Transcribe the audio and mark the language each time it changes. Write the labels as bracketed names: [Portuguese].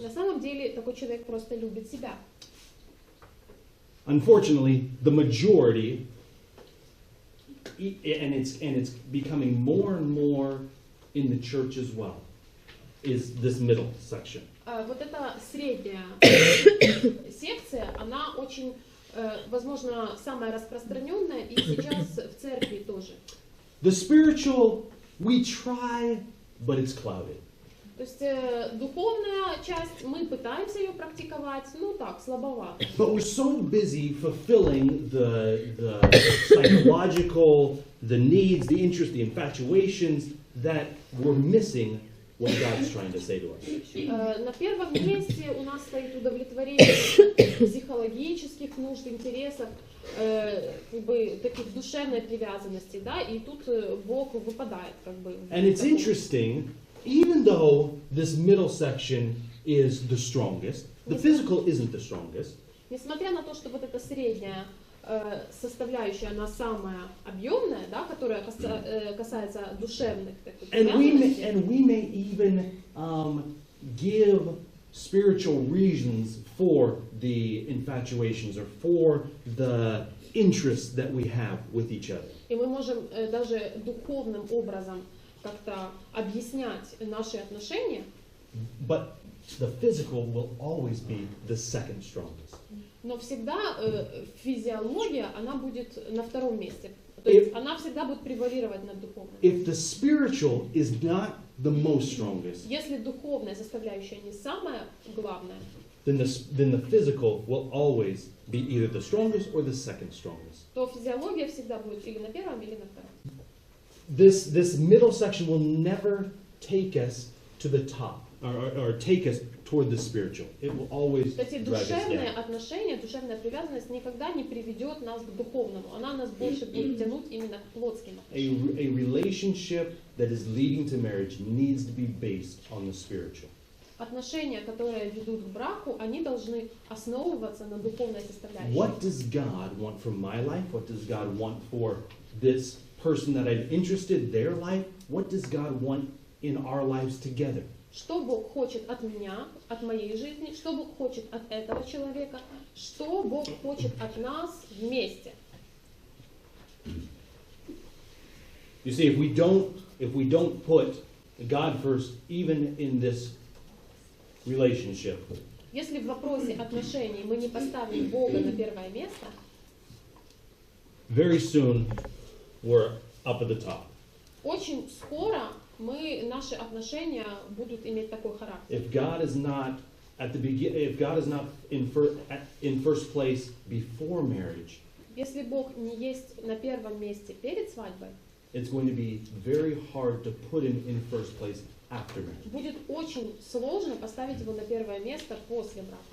[Russian] На самом деле такой человек просто любит себя. [English] Unfortunately, the majority, and it's becoming more and more in the church as well, is this middle section. [Russian] Вот эта средняя секция, она очень, возможно, самая распространенная, и сейчас в церкви тоже. [English] The spiritual, we try, but it's clouded. [Russian] То есть духовная часть, мы пытаемся ее практиковать, ну так, слабовато. [English] But we're so busy fulfilling the psychological, the needs, the interests, the infatuations, that we're missing what God's trying to say to us. [Russian] На первом месте у нас стоит удовлетворение психологических нужд, интересов, как бы таких душевной привязанности, да, и тут Бог выпадает, как бы. [English] And it's interesting, even though this middle section is the strongest, the physical isn't the strongest. [Russian] Несмотря на то, что вот эта средняя составляющая, она самая объемная, да, которая касается душевных таких привязанностей. [English] And we may even give spiritual reasons for the infatuations or for the interests that we have with each other. [Russian] И мы можем даже духовным образом как-то объяснять наши отношения. [English] But the physical will always be the second strongest. [Russian] Но всегда физиология, она будет на втором месте. То есть она всегда будет превалировать над духовной. [English] If the spiritual is not the most strongest, [Russian] Если духовная составляющая не самая главная, [English] then the physical will always be either the strongest or the second strongest. [Russian] то физиология всегда будет или на первом, или на втором. [English] This middle section will never take us to the top or take us toward the spiritual. It will always [Russian] Эти [English] drag us [Russian] душевные [English] down. [Russian] отношения, душевная привязанность никогда не приведет нас к духовному. Она нас больше будет тянуть именно к плотским отношениям. [English] A relationship that is leading to marriage needs to be based on the spiritual. [Russian] Отношения, которые ведут к браку, они должны основываться на духовной составляющей. [English] What does God want from my life? What does God want for this person that I'm interested, their life? What does God want in our lives together? [Russian] Что Бог хочет от меня, от моей жизни, что Бог хочет от этого человека, что Бог хочет от нас вместе. [English] You see, if we don't put God first, even in this relationship, [Russian] Если в вопросе отношений мы не поставим Бога на первое место, [English] very soon we're up at the top. [Russian] очень скоро наши отношения будут иметь такой характер. [English] If God is not at the if God is not in first place before marriage, [Russian] Если Бог не есть на первом месте перед свадьбой, [English] it's going to be very hard to put him in first place after marriage. [Russian] будет очень сложно поставить его на первое место после брака.